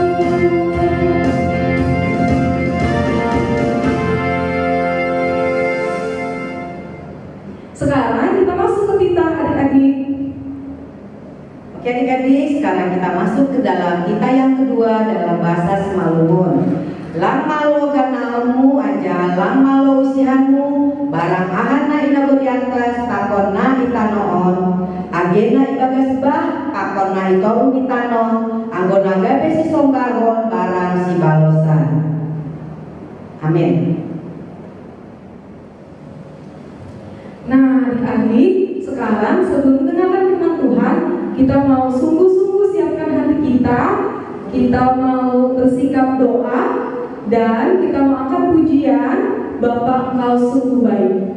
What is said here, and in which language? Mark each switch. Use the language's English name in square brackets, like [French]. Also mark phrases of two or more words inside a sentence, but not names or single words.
[Indonesian] Sekarang kita masuk ke tinta adik-adik. Oke adik-adik, sekarang kita masuk ke dalam kita yang kedua dalam bahasa Simalungun. [Batak Simalungun] Lama lo ganalmu aja, lama lo usihanmu, barang ahana ina beriatas, takonna itanoon, agena ibagas bah, takonna itoru itanon, anggona gabe si songgaron, barang si balosan. [Indonesian] Amin. Nah, adik-adik, sekarang sebelum mendengarkan firman Tuhan, kita mau sungguh-sungguh siapkan hati kita. Kita mau bersikap doa dan kita mau angkat pujian Bapa Engkau sungguh baik.